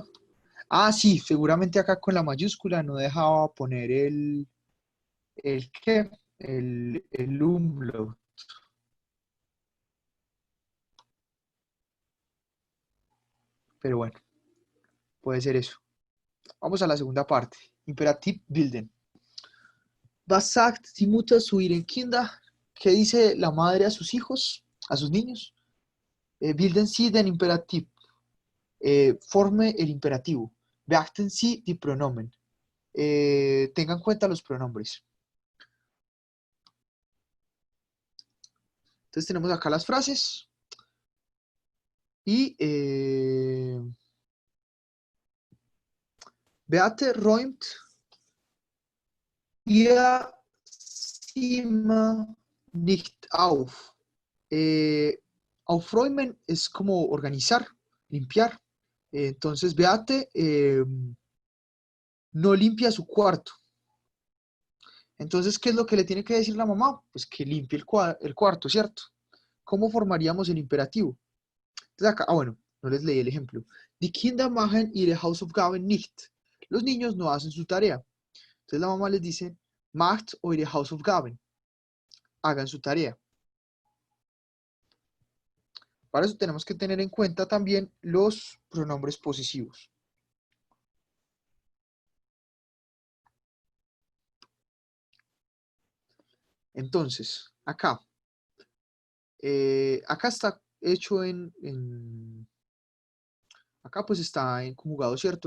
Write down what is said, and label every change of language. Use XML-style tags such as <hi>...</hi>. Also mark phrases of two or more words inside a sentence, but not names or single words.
<es>Ah, sí, seguramente acá con la mayúscula no dejaba poner el ¿qué? El umlaut. Pero bueno, puede ser eso. Vamos a la segunda parte.</es> <de>Imperativ bilden. Was sagt die Mutter zu ihren Kindern?</de> <es>¿Qué dice la madre a sus hijos, a sus niños?</es> <de>Bilden Sie den Imperativ.</de> <es>Forme el imperativo.</es> <de>Beachten Sie die Pronomen.</de> <es>Tengan en cuenta los pronombres. Entonces tenemos acá las frases.</es> <de>Y Beate räumt ihr Zimmer nicht auf.</de> <es>Aufräumen es como organizar, limpiar. Entonces Beate no limpia su cuarto. Entonces, ¿qué es lo que le tiene que decir la mamá? Pues que limpie el cuarto, ¿cierto? ¿Cómo formaríamos el imperativo? Entonces acá, bueno, no les leí el ejemplo.</es> <de>Die Kinder machen ihre Hausaufgaben nicht.</de> <es>Los niños no hacen su tarea. Entonces la mamá les dice,</es> <de>macht eure Hausaufgaben.</de> <es>Hagan su tarea. Para eso tenemos que tener en cuenta también los pronombres posesivos. Entonces, acá está hecho acá pues está en conjugado, ¿cierto?</es>